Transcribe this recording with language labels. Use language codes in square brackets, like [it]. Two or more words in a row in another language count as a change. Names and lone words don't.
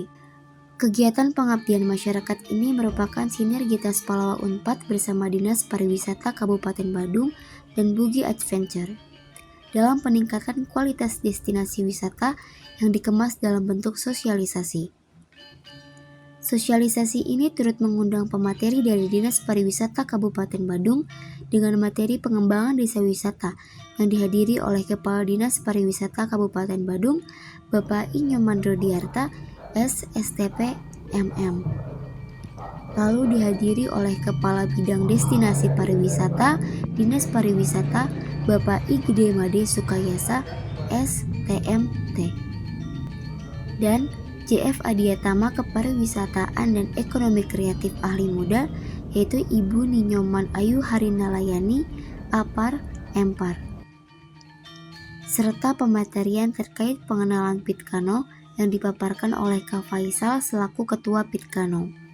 [id] Kegiatan pengabdian masyarakat ini merupakan sinergitas Palawa Unpad bersama Dinas Pariwisata Kabupaten Badung dan Boogie Adventure dalam peningkatan kualitas destinasi wisata yang dikemas dalam bentuk sosialisasi. Sosialisasi ini turut mengundang pemateri dari Dinas Pariwisata Kabupaten Badung dengan materi pengembangan desa wisata yang dihadiri oleh Kepala Dinas Pariwisata Kabupaten Badung, Bapak I. Nyoman Rodiarta, SSTP MM. Lalu dihadiri oleh Kepala Bidang Destinasi Pariwisata, Dinas Pariwisata, Bapak I. Gede Made Sukayasa, STMT. Dan JF Adiatama Kepariwisataan dan Ekonomi Kreatif Ahli Muda, yaitu Ibu Ninyoman Ayu Harinalayani, APAR, EMPAR. Serta pematerian terkait pengenalan Picano yang dipaparkan oleh Kak Faisal selaku Ketua Picano.